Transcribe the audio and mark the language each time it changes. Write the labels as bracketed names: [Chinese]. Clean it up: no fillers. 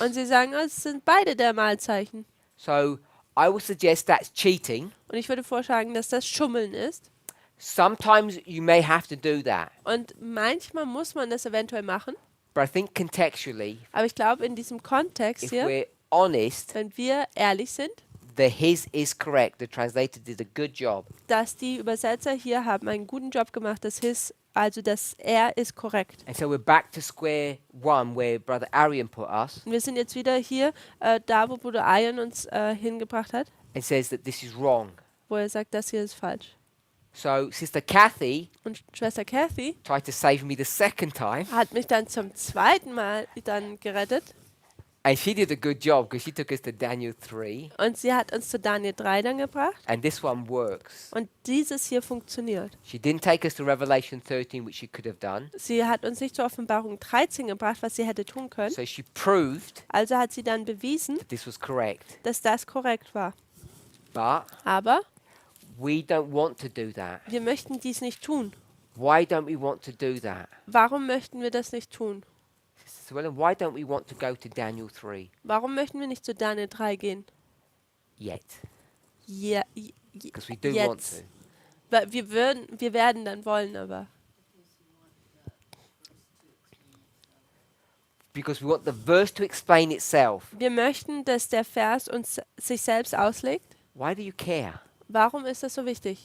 [German] Und sie sagen, oh, es sind beide der Malzeichen. [English] So I would suggest that's cheating. [German] Und ich würde vorschlagen, dass das Schummeln ist. [English] Sometimes you may have to do that. [German] Und manchmal muss man das eventuell machen. [English] But I think contextually, [German] Aber ich glaube, in diesem Kontext [English] if [German] hier, [English] we're honest, [German] wenn wir ehrlich sind, [English] the his is correct. The translator did a good job. [German] dass die Übersetzer hier haben einen guten Job gemacht, das er ist korrekt. [English] And so we're back to square one where Brother Arian put us [German] Und wir sind jetzt wieder hier, da wo Bruder Ayan uns hingebracht hat, [English] and says that this is wrong. [German] wo er sagt, das hier ist falsch. [English] So Sister Kathy [German] Und Schwester Kathy [English] tried to save me the second time, [German] hat mich dann zum zweiten Mal dann gerettet. [English] and she did a good job because she took us to Daniel 3, [German] Und sie hat uns zu Daniel 3 dann gebracht. [English] and this one works. [German] Und dieses hier funktioniert. [English] She didn't take us to Revelation 13, which she could have done. [German] Sie hat uns nicht zur Offenbarung 13 gebracht, was sie hätte tun können. [English] So she proved [German] Also hat sie dann bewiesen, [English] that this was correct. [German] dass das korrekt war. [English] But [German] Aber [English] we don't want to do that. [German] wir möchten dies nicht tun. [English] Why don't we want to do that? [German] Warum möchten wir das nicht tun? [English] Sister Swellen, why don't we want to go to Daniel 3 [German] Warum möchten wir nicht zu Daniel 3 gehen? [English] yet? [German] Ja, [English] Because we do want [German] jetzt. [English] to. [German] Wir werden dann wollen, aber [English] Because we want the verse to explain itself. [German] wir möchten, dass der Vers uns sich selbst auslegt. [English] Why do you care [German] Warum ist das so wichtig?